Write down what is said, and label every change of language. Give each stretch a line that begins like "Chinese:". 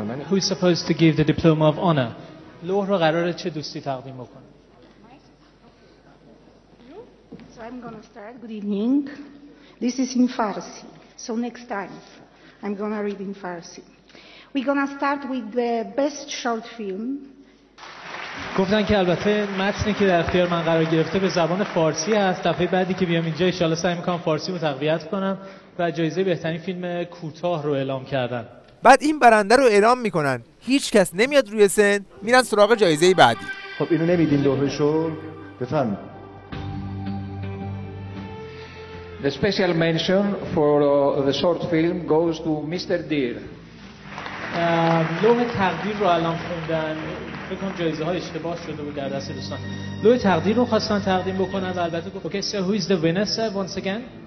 English: Who is supposed to give the diploma of honor?
Persian: لوح رو قراره چه دوستی تقدیم بکنه؟
English: So I'm going to start. Good evening. This is in Farsi. So next time I'm going to read in Farsi. We're going to start with the best short film.
Persian: گفتن که البته متنی که در اختیار من قرار گرفته به زبان فارسی هست. دفعه بعدی که بیام اینجا ان شاء الله سعی می‌کنم فارسی رو تقویت کنم و جایزه بهترین فیلم کوتاه رو اعلام کردن. بعد این برنده رو اعلام میکنن، هیچ کس نمیاد روی سن، میرن سراغ جایزه بعدی. خب اینو نمیدین لوحشو؟ بفرمایید.
English: The special mention for the short film goes to Mr. Deer.
Persian: لوح تقدیر رو الان خوندن، فکر کنم جایزه ها اشتباه شده بود در دست دوستان. لوح تقدیر رو خواستن تقدیم بکنن و البته گفت
English: okay, so who is the winner sir once again?